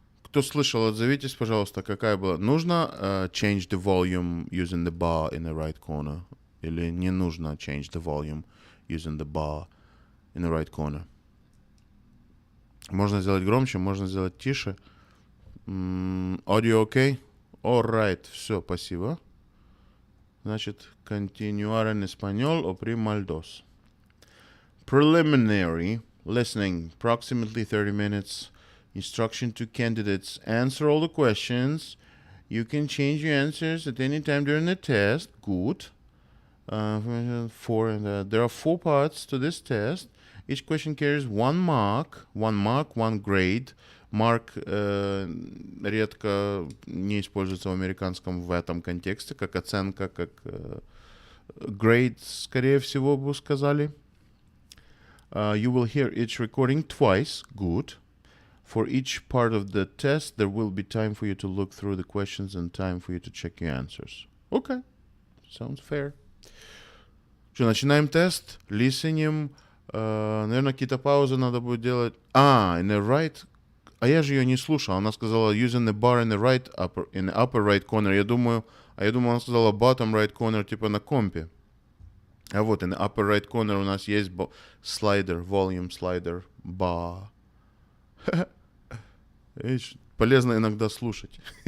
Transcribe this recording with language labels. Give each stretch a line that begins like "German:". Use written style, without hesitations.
Russian: Кто слышал, отзовитесь, пожалуйста, какая была. Нужно
English: change the volume using the bar in the right corner?
Russian: Или не нужно
English: change the volume using the bar in the right corner?
Russian: Можно сделать громче, можно сделать тише.
English: Audio okay? All right,
Russian: все, спасибо. Значит, continuar en español o primal dos.
English: Preliminary listening, approximately 30 minutes. Instruction to candidates: answer all the questions. You can change your answers at any time during the test. Good. There are 4 parts to this test. Each question carries 1 mark, 1 grade.
Russian: Mark редко не используется в американском в этом контексте, как оценка, как grade, скорее всего, бы сказали.
English: You will hear each recording twice. Good. For each part of the test, there will be time for you to look through the questions and time for you to check your answers. Okay. Sounds fair.
Russian: Что, начинаем тест.
English: Listening.
Russian: Наверное, какие-то паузы надо будет делать.
English: In the right...
Russian: А я же ее не слушал. Она сказала
English: using the bar in the upper right corner.
Russian: Я думаю, она сказала
English: bottom right corner,
Russian: типа на компе. А вот
English: in the upper right corner
Russian: у нас есть слайдер, volume слайдер, bar. Полезно иногда слушать.